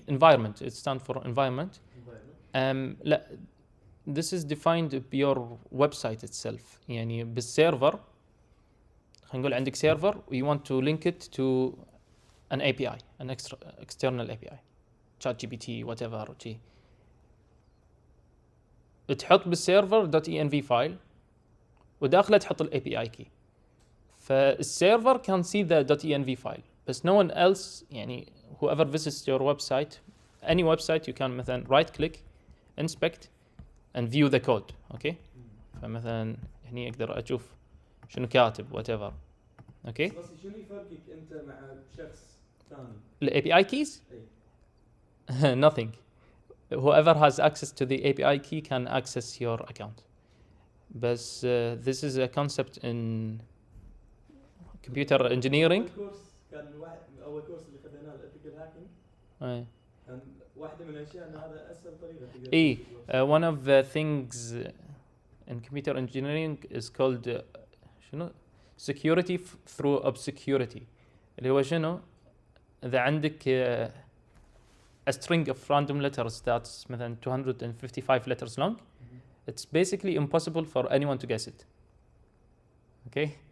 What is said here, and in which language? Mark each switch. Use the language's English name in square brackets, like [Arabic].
[English] env environment, it stands for environment. [Arabic] لا, [English] this is defined your website itself. [Arabic] يعني بالسيرفر خلينا نقول عندك سيرفر [English] you want to link it to an API, an external API, ChatGPT whatever [Arabic] شي. تحط بالسيرفر .env فايل وداخله تحط ال API key. [English] فالسيرفر can see the .env file [Arabic] بس [English] no one else. [Arabic] يعني [English] whoever visits your website, any website, you can [Arabic] مثلا [English] right click, inspect and view the code. [Arabic] اوكي فمثلا هني اقدر اشوف شنو كاتب whatever. اوكي بس شنو يفرقك انت مع شخص ثاني؟ [English] ال API keys nothing. Whoever has access to the API key can access your account. But this is a concept in computer engineering. [Arabic] اول كورس اللي خدناه الethical hacking كان واحده من الاشياء ان هذا اسهل طريقه تقدر [English] one of the things in computer engineering is called [Arabic] شنو [English] security through obscurity, [Arabic] اللي هو شنو اذا عندك [English] a string of random letters that's [Arabic] مثلا [English] 255 letters long, it's basically impossible for anyone to guess it. Okay.